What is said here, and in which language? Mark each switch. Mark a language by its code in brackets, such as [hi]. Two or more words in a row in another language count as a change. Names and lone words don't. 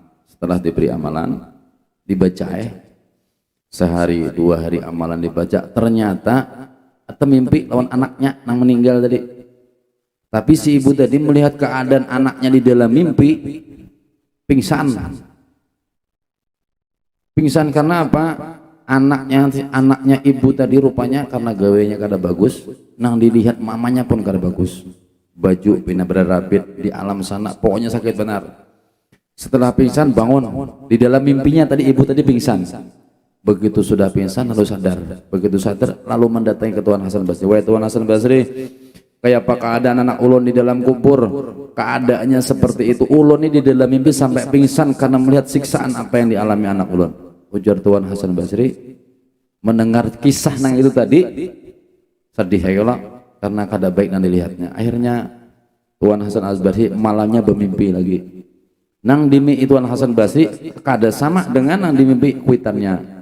[id] Setelah diberi amalan, dibaca sehari dua hari amalan dibaca, ternyata atau mimpi lawan anaknya yang meninggal tadi. Tapi si ibu tadi melihat keadaan anaknya di dalam mimpi, pingsan. Pingsan karena apa? [bjn] Anaknya ibu tadi rupanya karena gawainya kada bagus, nang dilihat mamanya pun kada bagus. Baju pina berarabit di alam sana, pokoknya sakit benar. [id] Setelah pingsan bangun, di dalam mimpinya tadi ibu tadi pingsan. Begitu sudah pingsan lalu sadar. Begitu sadar lalu mendatangi ke Tuan Hasan Basri. [bjn] "Wahai Tuan Hasan Basri, kayak apa keadaan anak ulun di dalam kubur?" Keadaannya seperti itu. Ulun ini di dalam mimpi sampai pingsan karena melihat siksaan apa yang dialami anak ulun. Ujar Tuan Hasan Basri, mendengar kisah nang itu tadi sedih ya kalau karena kada baik yang dilihatnya. [id] Akhirnya Tuan Hasan Al-Basri malamnya bermimpi lagi. [bjn] Nang dimimpi Tuan Hasan Basri kada sama dengan nang dimimpi kuitannya.